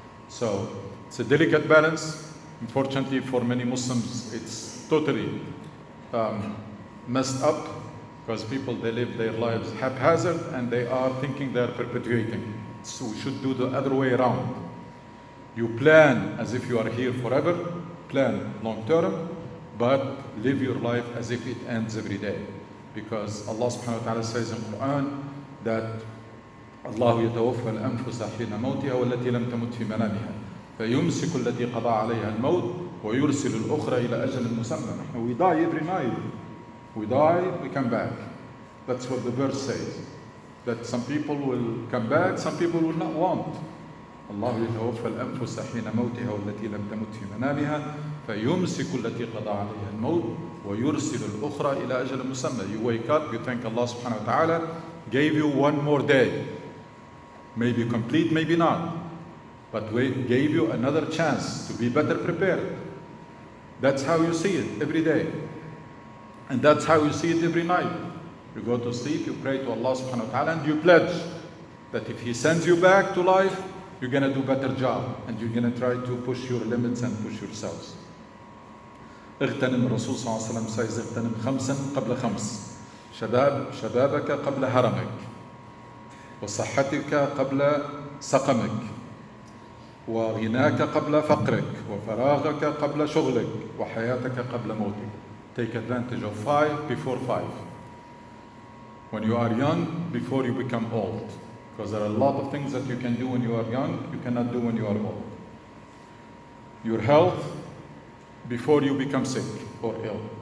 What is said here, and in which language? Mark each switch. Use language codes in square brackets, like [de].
[en] So it's a delicate balance. Unfortunately for many Muslims, it's totally messed up, because people, they live their lives haphazard and they are thinking they are perpetuating. So we should do the other way around. You plan as if you are here forever, plan long term, but live your life as if it ends every day. Because Allah subhanahu wa ta'ala says in Quran that Allah [ar] يتوفى الأنفس حين موتها والتي لم تمت في منامها فيمسك التي قضى عليها الموت ويرسل الأخرى إلى أجل مسمى. [en] We die every night. We die, we come back. That's what the verse says. That some people will come back, some people will not want. [ar] الله يتوفى الأنفس حين موتها والتي لم تمت في منامها فيمسك التي قضى عليها الموت ويرسل الأخرى إلى أجل مسمى. [en] You wake up, you thank Allah subhanahu wa ta'ala gave you one more day. Maybe complete, maybe not. But we gave you another chance to be better prepared. That's how you see it every day. And that's how you see it every night. You go to sleep, you pray to Allah subhanahu wa ta'ala, and you pledge that if He sends you back to life, you're going to do a better job, and you're going to try to push your limits and push yourselves. [ar] اغتنم الرسول صلى الله عليه وسلم says اغتنم خمسا قبل خمس شبابك قبل هرمك وصحتك قبل سقمك وغناك قبل فقرك وفراغك قبل شغلك وحياتك قبل موتك. [en] Take advantage of 5 before 5. When you are young, before you become old. Because there are a lot of things that you can do when you are young, you cannot do when you are old. Your health, before you become sick or ill.